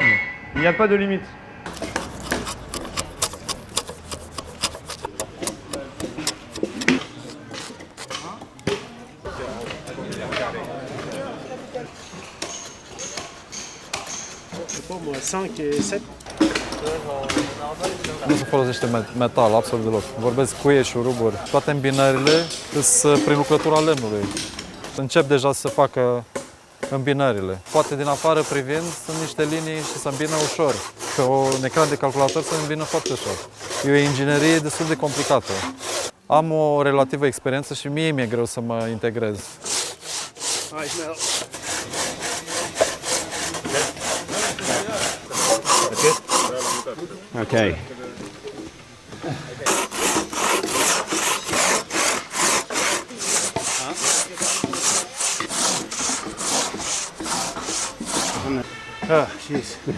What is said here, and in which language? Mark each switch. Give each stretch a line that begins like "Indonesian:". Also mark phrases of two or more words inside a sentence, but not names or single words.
French: Il n'y a pas de limite. Moi, 5 et 7.
Romanian: Nu se folosește metal, absolut deloc. Vorbesc cuie și ruburi. Toate îmbinările sunt prin lucrătura lemnului. Încep deja să facă îmbinările. Poate din afară privind sunt niște linii și se îmbină ușor. Pe un ecran de calculator se îmbină foarte ușor. E o inginerie destul de complicată. Am o relativă experiență și mie mi-e greu să mă integrez.
English: Okay. Oh, jeez.